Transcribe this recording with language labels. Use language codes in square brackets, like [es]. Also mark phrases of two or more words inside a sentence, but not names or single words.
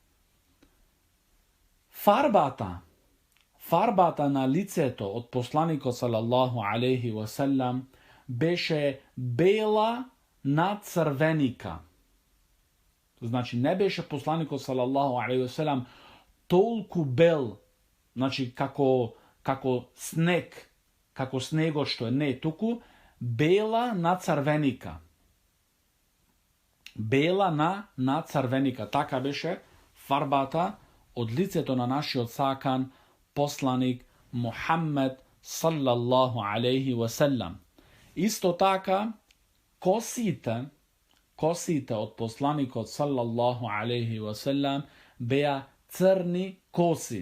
[mk] Фарбата на лицето од посланика [ar] صلى الله عليه وسلم [mk] беше бела на црвеника. Значи не беше посланика [ar] صلى الله عليه وسلم [mk] толку бел, значи како снег, како снего што је, не, туку бела на црвеника. Bela na crvenika. Така беше фарбата од лицето на наши одсакан посланик Мухамед [ar] صلى الله عليه وسلم. [mk] Исто така косите од посланика [ar] صلى الله عليه وسلم [mk] беја црни коси.